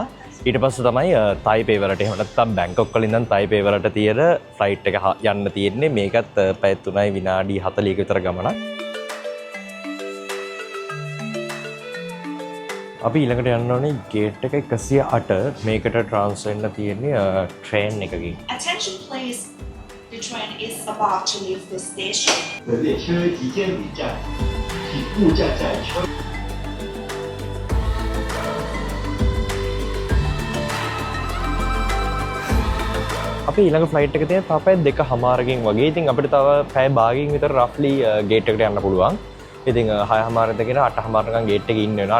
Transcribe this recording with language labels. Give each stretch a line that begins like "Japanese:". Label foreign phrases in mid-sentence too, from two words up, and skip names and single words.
Sinhala: ඊට පස්සේ තමයි තායිපේ වලට එහෙම නැත්නම් බැංකොක් වලින් ඉඳන් තායිපේ වලට තියෙන ෆ්ලයිට් එක යන්න තියෙන්නේ. මේකත් පැය 3යි විනාඩි 40ක විතර ගමනක්. අපි ඊළඟට යන්න ඕනේ ගේට් එක 108. මේකට ට්‍රාන්ස් වෙන්න තියෙන්නේ ට්‍රේන් එකකින්.
English: Attention please. The train is about to leave the station.
Chinese: 本列车即将离站，请勿站在车。
Sinhala: අපි ඊළඟ ෆ්ලයිට් එක තියෙන තව පැය 2:00කින් වගේ. ඉතින් අපිට තව පැය භාගයකින් විතර රෆ්ලි ගේට් එකට යන්න පුළුවන්. ඉතින් 6:00 ඉඳගෙන 8:00 නිකන් ගේට් එකේ ඉන්න වෙනවා.